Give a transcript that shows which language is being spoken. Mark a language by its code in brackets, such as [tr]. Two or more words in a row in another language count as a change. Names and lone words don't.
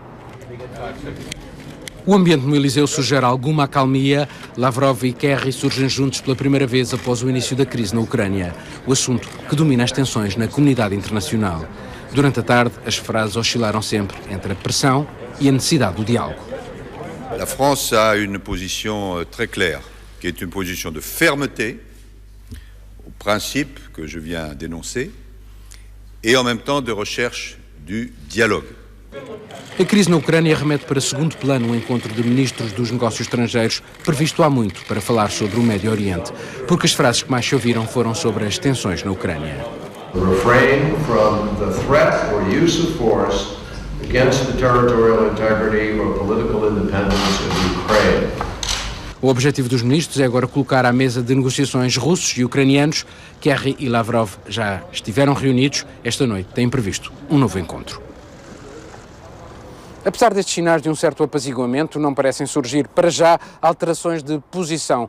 [pt] O ambiente no Eliseu sugere alguma acalmia. Lavrov e Kerry surgem juntos pela primeira vez após o início da crise na Ucrânia, o assunto que domina as tensões na comunidade internacional. Durante a tarde, as frases oscilaram sempre entre a pressão e a necessidade do diálogo. [fr] La France a une position très claire, qui est une position de fermeté au principe que je viens d'énoncer et en même temps de recherche du dialogue. [pt] A crise na Ucrânia remete para segundo plano o encontro de ministros dos negócios estrangeiros, previsto há muito para falar sobre o Médio Oriente, porque as frases que mais se ouviram foram sobre as tensões na Ucrânia. [en] Refrain from the threat or use of force against the territorial integrity or political independence of Ukraine. [pt] O objetivo dos ministros é agora colocar à mesa de negociações russos e ucranianos. Kerry e Lavrov já estiveram reunidos. Esta noite têm previsto um novo encontro. Apesar destes sinais de um certo apaziguamento, não parecem surgir para já alterações de posição.